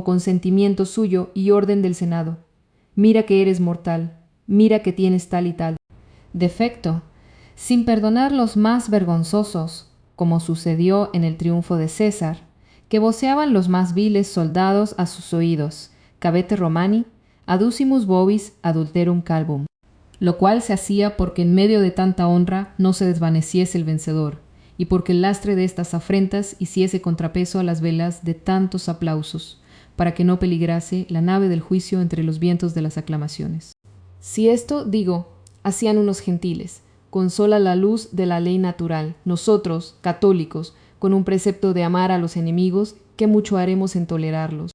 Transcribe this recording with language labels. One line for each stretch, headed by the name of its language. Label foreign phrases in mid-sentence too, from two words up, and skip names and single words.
Spanish: consentimiento suyo y orden del Senado: mira que eres mortal, mira que tienes tal y tal defecto, sin perdonar los más vergonzosos, como sucedió en el triunfo de César, que voceaban los más viles soldados a sus oídos,
Latin: cabete Romani, aducimus vobis adulterum calvum,
Spanish: lo cual se hacía porque en medio de tanta honra no se desvaneciese el vencedor, y porque el lastre de estas afrentas hiciese contrapeso a las velas de tantos aplausos, para que no peligrase la nave del juicio entre los vientos de las aclamaciones. Si esto, digo, hacían unos gentiles, con sola la luz de la ley natural, nosotros, católicos, con un precepto de amar a los enemigos, ¿qué mucho haremos en tolerarlos?